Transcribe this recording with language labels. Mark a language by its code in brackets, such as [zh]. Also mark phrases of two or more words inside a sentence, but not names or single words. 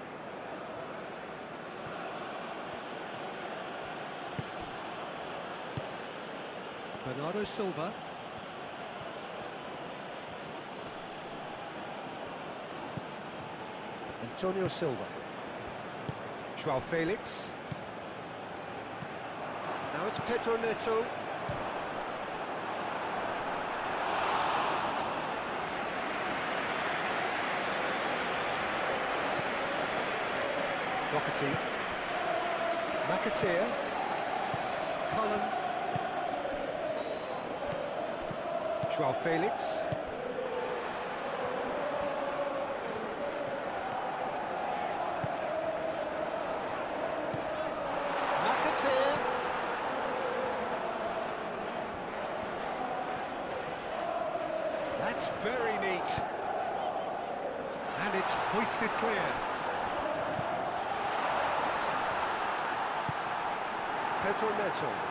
[en] Bernardo Silva. Antonio Silva. João Felix. Now it's Pedro Neto. Doherty. McAteer. Cullen. João Felix. McAteer. That's very neat. And it's hoisted clear. Pedro Neto.